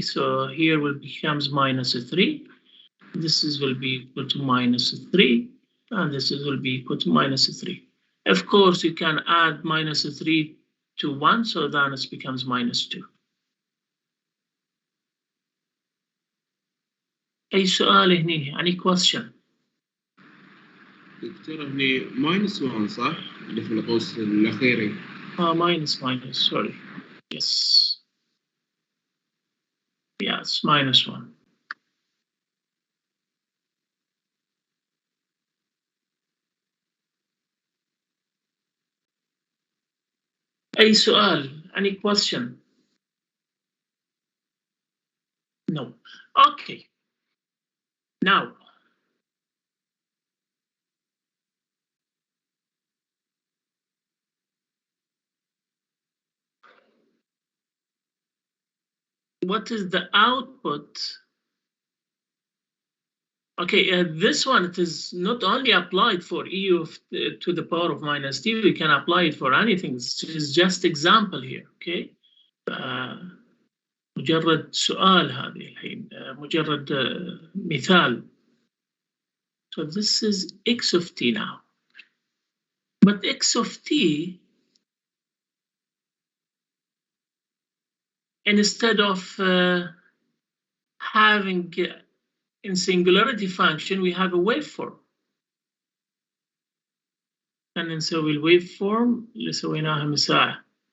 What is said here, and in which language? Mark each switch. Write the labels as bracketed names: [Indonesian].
[English] So here will becomes minus a 3. This will be equal to minus a 3, and this will be equal to minus a 3. Of course, you can add minus a 3 to 1, so then it becomes minus 2. [Arabic] أي سؤال هنا؟ [English] Any question? [Arabic] دكتور هني ماينس 1 صح؟ اللي في القوس الأخيري. [English] Minus, sorry. Yes. Yes, minus 1. [Arabic] أي سؤال? [English] Any question? No. Okay. Now, what is the output? Okay, this one, it is not only applied for e of to the power of minus t, we can apply it for anything. This is just example here, okay? [Arabic] مجرد سؤال هذه الحين، مجرد مثال. [English] So this is x of t now. But x of t, instead of having in singularity function, we have a waveform. And [Arabic] نسوي الwaveform اللي سويناها من ساعة.